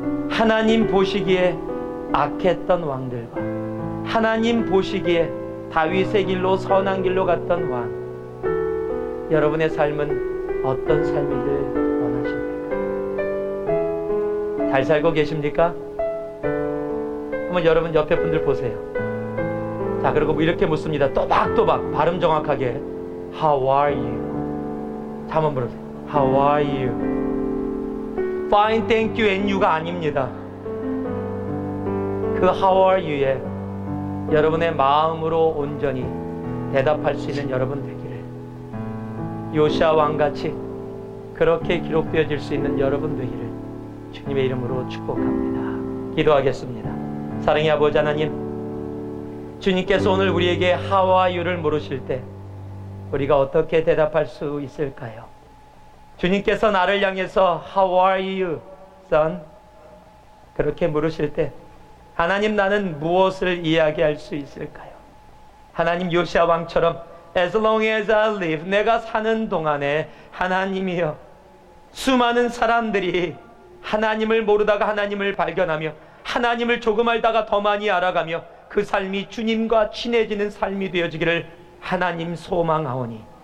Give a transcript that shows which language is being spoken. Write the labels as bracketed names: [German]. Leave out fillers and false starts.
[Korean] 하나님 보시기에 악했던 왕들과 하나님 보시기에 다윗의 길로 선한 길로 갔던 왕, 여러분의 삶은 어떤 삶이길 원하십니까? 잘 살고 계십니까? 한번 여러분 옆에 분들 보세요. 자, 그리고 이렇게 묻습니다. 또박또박 발음 정확하게 [English] How are you? [Korean] 자, 한번 물어보세요. [English] How are you? Fine, thank you and you가 [Korean] 아닙니다. 그 How are you에 여러분의 마음으로 온전히 대답할 수 있는 여러분 되기를, 요시야 왕같이 그렇게 기록되어질 수 있는 여러분 되기를 주님의 이름으로 축복합니다. 기도하겠습니다. 사랑의 아버지 하나님, 주님께서 오늘 우리에게 [English] How are you [Korean] 를 물으실 때 우리가 어떻게 대답할 수 있을까요? 주님께서 나를 향해서 [English] How are you, son? [Korean] 그렇게 물으실 때 하나님, 나는 무엇을 이야기할 수 있을까요? 하나님, 요시야 왕처럼 [English] As long as I live, [Korean] 내가 사는 동안에 하나님이여, 수많은 사람들이 하나님을 모르다가 하나님을 발견하며 하나님을 조금 알다가 더 많이 알아가며 그 삶이 주님과 친해지는 삶이 되어지기를 하나님 소망하오니,